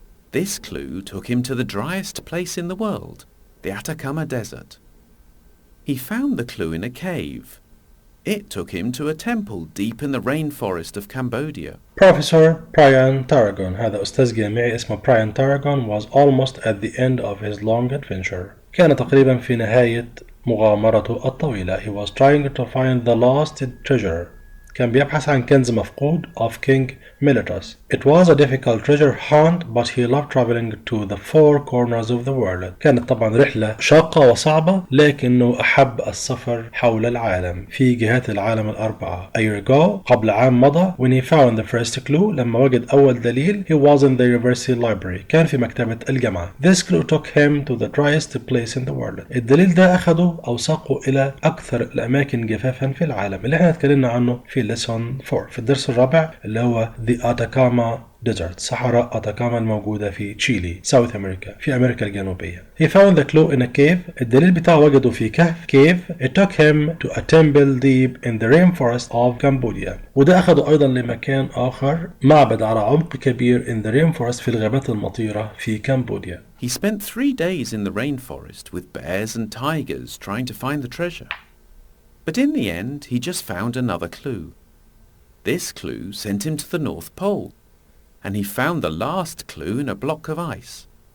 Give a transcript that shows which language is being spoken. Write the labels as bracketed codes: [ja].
[en] This clue took him to the driest place in the world, the Atacama Desert. He found the clue in a cave. It took him to a temple deep in the rainforest of Cambodia. Professor Brian Tarragon. [ar] هذا أستاذ جامعي اسمه [en] Brian Tarragon was almost at the end of his long adventure. [ar] كان تقريبا في نهاية مغامرته الطويلة. [en] He was trying to find the lost treasure. [ar] كان بيبحث عن كنز مفقود [en] of King Miletus. It was a difficult treasure hunt but he loved traveling to the four corners of the world. [ar] كانت طبعا رحلة شاقة وصعبة لكنه أحب السفر حول العالم في جهات العالم الأربعة. [en] A year ago [ar] قبل عام مضى [en] when he found the first clue [ar] لما وجد أول دليل [en] he was in the university library. [ar] كان في مكتبة الجامعة. [en] This clue took him to the driest place in the world. [ar] الدليل ده أخده أو ساقه إلى أكثر الأماكن جفافا في العالم اللي احنا اتكلمنا عنه في lesson 4 في الدرس الرابع اللي هو the Atacama Desert. صحراء أتاكاما الموجودة في تشيلي South أمريكا في أمريكا الجنوبية. [en] He found the clue in a cave. [ar] الدليل بتاعه وجده في كهف cave. [en] It took him to a temple deep in the rainforest of Cambodia. [ar] وده أخده أيضا لمكان آخر معبد على عمق كبير [en] in the rainforest [ar] في الغابات المطيرة في كمبوديا. [en] He spent 3 days in the rainforest with bears and tigers trying to find the treasure. But in the end he just found another clue. This clue sent him to the North Pole, and he found the last clue in a block of ice.